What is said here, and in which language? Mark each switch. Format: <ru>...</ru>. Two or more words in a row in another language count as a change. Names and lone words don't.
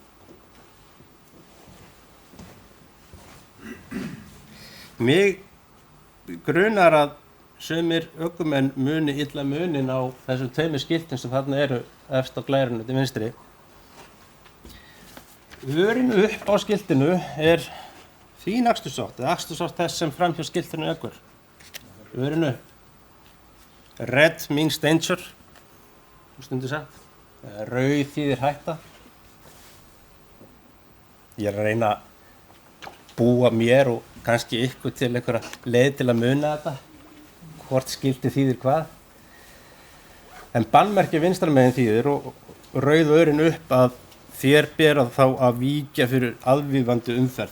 <is>Mig grunar að sumir ökumenn muni illa munin á þessum tveimur skiltum sem þarna eru efst á glærinu til vinstri. Örin upp á skiltinu þín akstursátt, eða akstursátt þess sem framhjá skiltinu ekur. Örin upp.</is> <en>Red means danger,</en> <is>stundu sagt. Rauð þýðir hætta. Ég að reyna að búa mér og kannski ykkur til einhverja leið til að muna þetta, hvort skilti þýðir hvað. En bannmerki vinstra megin þýðir og rauð örin upp að þér ber þá að víkja fyrir aðvífandi umferð.</is>